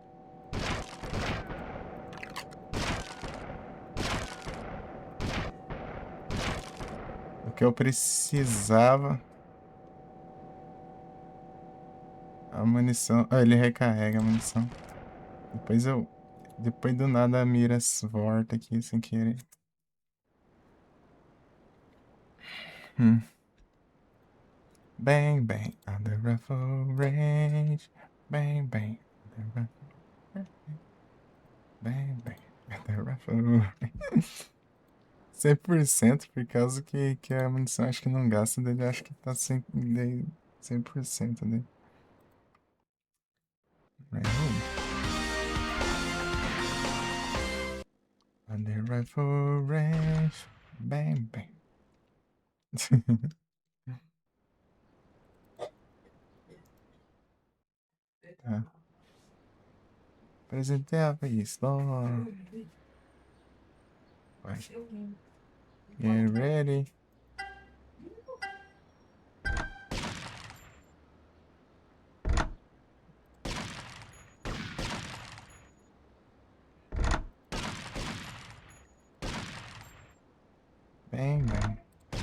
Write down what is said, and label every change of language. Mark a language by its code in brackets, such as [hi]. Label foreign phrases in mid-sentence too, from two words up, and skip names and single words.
[pt] O que eu precisava. A munição. Ah, ele recarrega a munição. Depois eu. Depois do nada a mira volta aqui sem querer. [en] Bang, bang, on the rifle range. Bang, bang, on the rifle range. Bang, bang, on the rifle range. [pt] 100% por causa que a munição acho que não gasta dele, acho que tá 100% dele. [en] Right. On the rifle range. Bang, bang. [pt] Tá. Apresentava isso. Vai. [en] Get ready. Bang, bang.